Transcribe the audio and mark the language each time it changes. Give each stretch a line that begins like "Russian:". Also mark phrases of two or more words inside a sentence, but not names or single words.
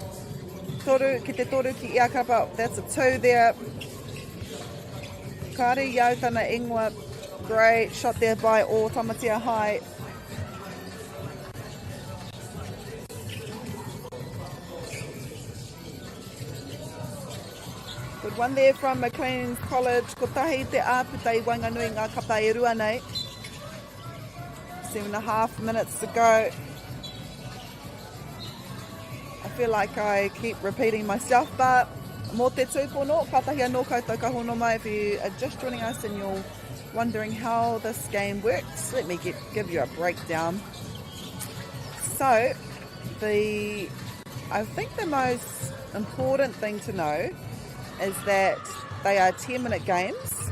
Māori: Toru ki te toru ki ia kapa.
English: That's a 2 there.
Māori: Kari iau tana ingoa.
English: Great shot there by O Tamatea High. Good one there from McLean's College.
Māori: Ko tahi te āputa I Wainganui ngā kapa e rua nei.
English: 7.5 minutes to go. I feel like I keep repeating myself, but
Māori: mō te tūpono, katahi anō koutou ka hono mai.
English: If you are just joining us and you're wondering how this game works, let me give you a breakdown. So, I think the most important thing to know is that they are 10-minute games.